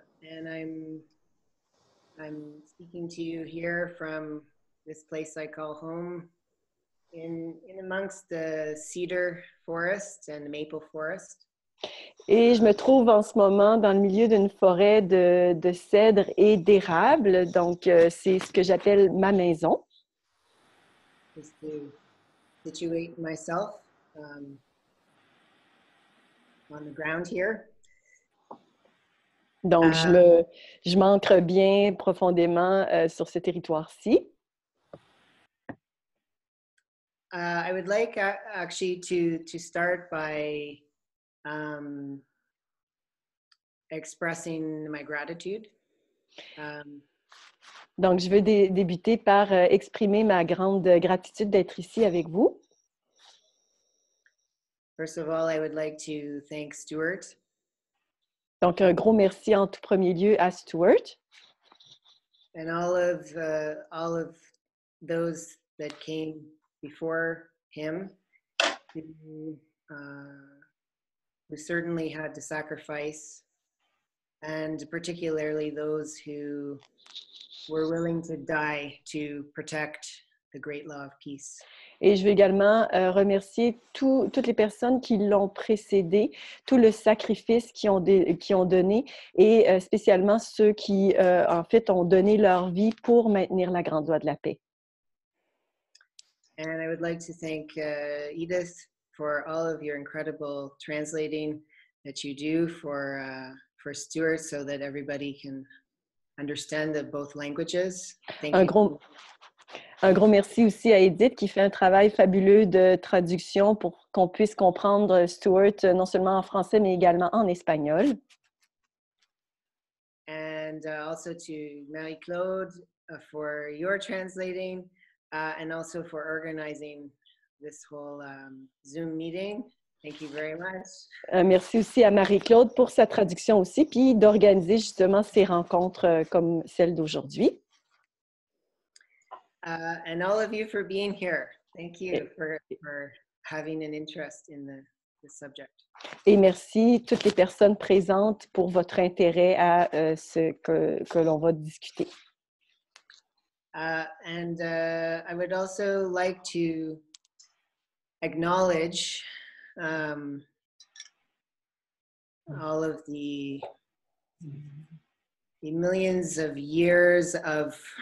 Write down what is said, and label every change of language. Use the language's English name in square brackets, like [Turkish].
[English] And I'm speaking to you here from this place I call home in amongst the cedar forest and the maple forest. [French] Et je me trouve en ce moment dans le milieu d'une forêt de cèdres et d'érables. Donc, c'est ce que j'appelle ma maison. [English] Just to situate myself on the ground here. [French] Donc, je m'ancre bien profondément sur ce territoire-ci. [English] I would like actually to start by expressing my gratitude. [French] Donc, je veux débuter par exprimer ma grande gratitude d'être ici avec vous. [English] First of all, I would like to thank Stuart. [French] Donc, un gros merci en tout premier lieu à Stuart. [English] And all of those that came before him who certainly had to sacrifice, and particularly those who were willing to die to protect the great law of peace. [French] Et je veux également remercier toutes les personnes qui l'ont précédé, tout le sacrifice qu'ils ont donné, et spécialement ceux qui, en fait, ont donné leur vie pour maintenir la grande loi de la paix. [English] And I would like to thank Edith for all of your incredible translating that you do for Stuart, so that everybody can understand both languages. Thank you. [French] Un gros merci aussi à Edith qui fait un travail fabuleux de traduction pour qu'on puisse comprendre Stuart non seulement en français mais également en espagnol. [English] And also to Marie-Claude for your translating and also for organizing this whole Zoom meeting. Thank you very much. [French] Merci aussi à Marie-Claude pour sa traduction aussi, puis d'organiser justement ces rencontres comme celle d'aujourd'hui. [English] And all of you for being here. Thank you for having an interest in the subject. [French] Et merci toutes les personnes présentes pour votre intérêt à ce que l'on va discuter. [English] And I would also like to acknowledge all of the millions of years of